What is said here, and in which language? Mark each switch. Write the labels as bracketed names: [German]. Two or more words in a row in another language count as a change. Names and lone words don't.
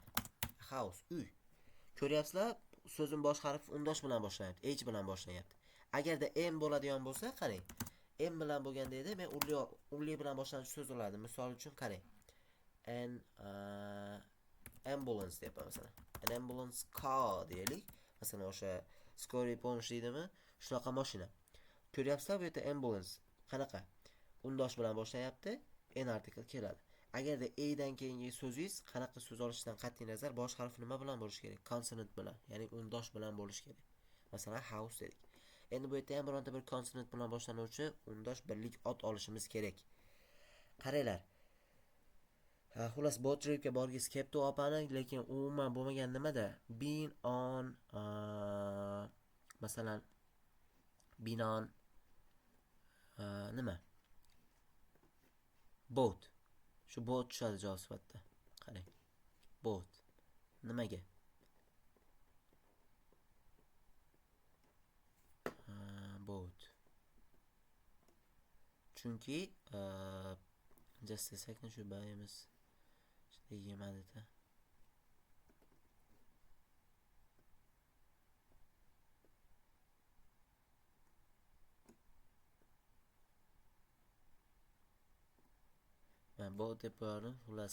[Uzbek] House, uy. Ko'ryapsizlar? So'zning bosh harfi undosh bilan boshlanyapti. H bilan boshlanyapti. Agarda m bo'ladigan bo'lsa, qarang. M bilan bo'lganda edi, men unli bilan boshlanuvchi so'z olardim. Misol uchun qarang. Ambulance deyapman masalan. [English] An ambulance car deylik. [Uzbek] Masalan, o'sha [Russian] скорый помощь [Uzbek] deydimi? Shunaqa mashina. Ko'ryapsizlar, bu yerda ambulance qanaqa? Undosh bilan boshlanyapti, n article keladi. Agarda dan keyingi so'zingiz qanaqa so'z olishdan qat'iy nazar bosh harfi nima bilan bo'lishi kerak? Consonant bilan, ya'ni undosh bilan bo'lishi kerak. Masalan, house dedik. Endi bu yerda ham bironta bir consonant bilan boshlanuvchi undosh birlik ot olishimiz kerak. Qaranglar. Xullas, [English] boat tripga [Uzbek] borgis kelibdi opani, lekin umuman bo'lmagan nimada? [English] Been on masalan been on nima? Boat. [Uzbek] Shu boat tushadi javob sifatida. Qarang. Boat. Nimaga? Boat. [English] Chunki just a second, [Uzbek] shu bayimiz yemadi-da. Men boat deb qo'yardim, xullas.